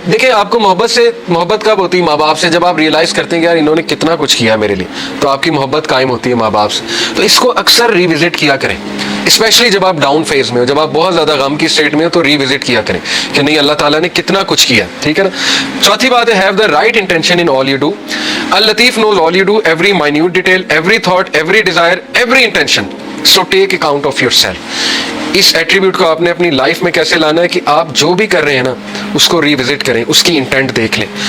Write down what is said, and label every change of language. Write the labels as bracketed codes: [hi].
[ur] دیکھیں آپ کو محبت کب ہوتی ہے ماں باپ سے؟ جب آپ ریئلائز کرتے ہیں کہ یار انہوں نے کتنا کچھ کیا میرے لیے, تو آپ کی محبت قائم ہوتی ہے ماں باپ سے. تو اس کو اکثر ریوزٹ کیا کریں, اسپیشلی جب آپ ڈاؤن فیز میں ہو, جب آپ بہت زیادہ غم کی اسٹیٹ میں ہو تو ریوزٹ کیا کریں کہ نہیں اللہ تعالیٰ نے کتنا کچھ کیا, ٹھیک ہے نا. چوتھی بات ہے [en] Have the right intention in all you do. اللطیف knows all you do, every minute detail, every thought, every desire, every intention. So take account of yourself. [ur] اس attribute کو آپ نے اپنی لائف میں کیسے لانا ہے کہ آپ جو بھی کر رہے ہیں نا اس کو ریوزٹ کریں, اس کی انٹینٹ دیکھ لیں.